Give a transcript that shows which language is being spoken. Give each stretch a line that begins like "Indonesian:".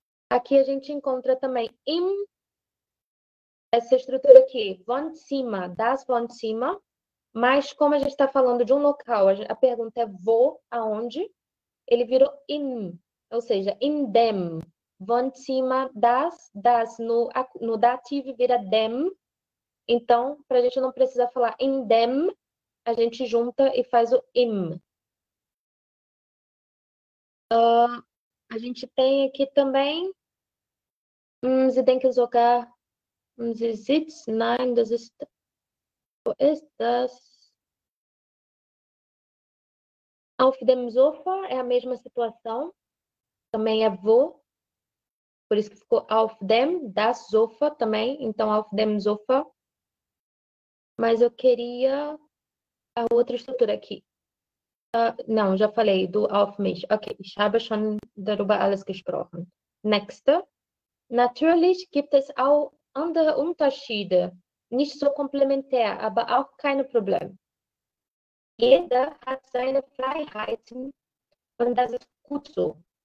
Portuguese: Aqui a gente encontra também essa estrutura aqui, Wohnzimmer, das Wohnzimmer, mas como a gente está falando de um local, a pergunta é wo, aonde, ele virou in, ou seja, in dem, Wohnzimmer, das no dativo vira dem, então, para a gente não precisar falar in dem, a gente junta e faz o im. A gente tem aqui também,
German: Sie denken sogar, Sie sitzt, nein, das ist, wo ist das?
Portuguese: Auf dem Sofa é a mesma situação, também é wo, por isso que ficou auf dem, das Sofa também, então auf dem Sofa. Mas eu queria a outra estrutura aqui. Não, já falei do auf mich.
German: Ok, ich habe schon darüber alles gesprochen. Nächste. Natürlich gibt es auch andere Unterschiede, nicht so komplementär, aber auch keine Probleme. Jeder hat seine Freiheiten und das ist gut so.